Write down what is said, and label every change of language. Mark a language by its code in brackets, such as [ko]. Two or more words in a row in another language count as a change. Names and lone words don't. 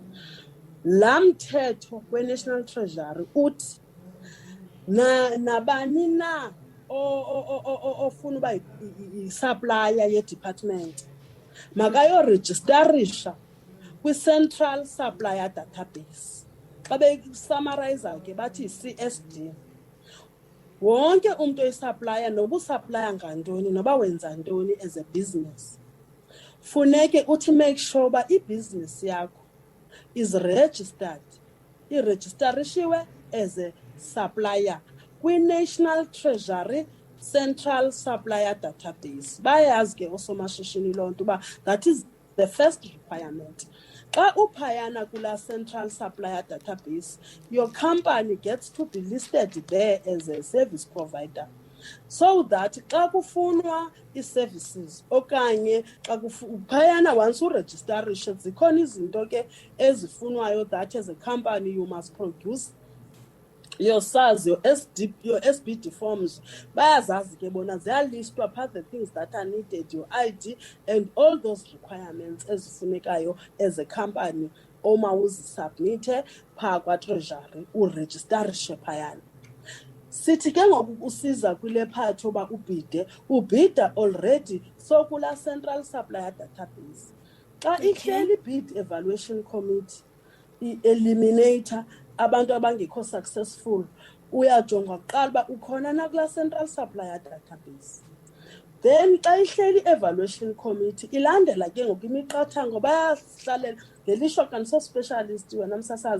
[xh] laa mthetho we-National Treasury uthi nabani na ofuna uba yi-supplier ye-department makayorejistarisha kwi-Central Supplier Database. Xa besummarizer ke bathi yi-CSD. Wonke umuntu oyisupplier noba usuplya ngantoni noba wenza ntoni [en] as a business, [xh] funeke uthi [en] make sure [xh] uba ibhizinesi yakho [en] is registered, [xh] iregistarishiwe [en] as a supplier [xh] kwi-National Treasury Central Supplier Database. Bayazi ke osomashishini loo nto uba [en] that is the first requirement. [xh] Xa uphayana kula [en] Central Supplier Database, your company gets to be listed there as a service provider, so that [xh] xa kufunwa ii-services okanye xa uphayana [en] once [xh] urejistarishe zikhona izinto ke ezifunwayo [en] that as a company you must produce your SARS, your SBD forms. [xh] Bayazazi ke bona ziyalistwa phaa [en] the things that are needed, your ID and all those requirements ezifunekayo as a company [xh] oma uzisubmithe phaa kwa-Treasury urejistarishe phayana. Sithi ke ngoku usiza kwile part oba ubhida [en] already so [xh] kula Central Supplier Database. Xa ihleli [en] bid evaluation committee [xh] i-eliminator abantu abangekho successful, uyajonga kuqala uba ukhona na kula Central Supplier Database. Then xa ihleli [en] evaluation committee [xh] ilandela ke ngoku imiqathango, bayahlalela ngelishwa kandiso-specialist wena msasazi